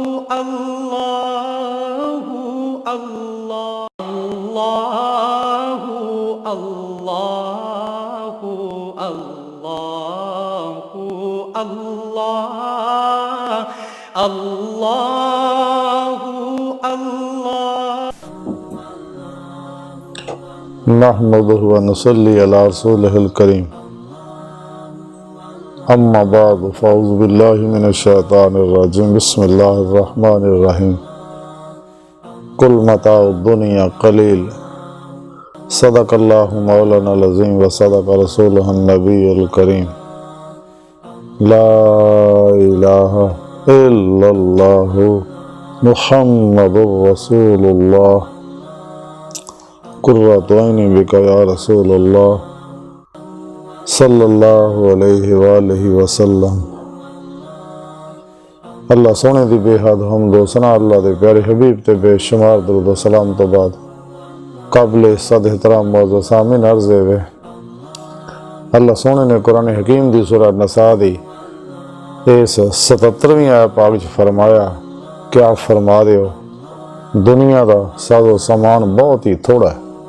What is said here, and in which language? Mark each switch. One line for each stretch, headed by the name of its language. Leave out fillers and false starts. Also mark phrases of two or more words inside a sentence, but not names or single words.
Arabic: الله الله الله الله الله الله الله. نحمده ونصلي على رسوله الكريم. أما بعد فأعوذ بالله من الشيطان الرجيم. بسم الله الرحمن الرحيم. قل متاع الدنيا قليل. صدق الله مولانا العظيم وصدق رسوله النبي الكريم. لا إله إلا الله محمد رسول الله. قرة عيني بك يا رسول الله صلى الله عليه وآله وسلم.
Punjabi: ਅੱਲ੍ਹਾ ਸੋਹਣੇ ਦੀ ਬੇਹੱਦ ਹਮਦ ਵ ਸਨਾ ਅੱਲ੍ਹਾ ਦੇ ਪਿਆਰੇ ਹਬੀਬ ਤੇ ਬੇਸ਼ੁਮਾਰ ਦਰੂਦ ਵ ਸਲਾਮ ਤੋ ਬਾਅਦ ਕਾਬਿਲ ਇੱਜ਼ਤ ਏਹਤਰਾਮ ਮੌਜੂਦ ਸਾਮੀਨ ਅਰਜ਼ ਵੇ ਅੱਲ੍ਹਾ ਸੋਹਣੇ ਨੇ ਕੁਰਾਨ ਹਕੀਮ ਦੀ ਸੂਰਹ ਨਿਸਾ ਦੀ ਇਸ 77ਵੀਂ ਆਇਤ ਪਾਕ ਚ ਫ਼ਰਮਾਇਆ ਕਿ ਆਪ ਫ਼ਰਮਾ ਦੇ ਹੋ
Urdu: دنیا کا ساز و سامان بہت ہی تھوڑا ہے.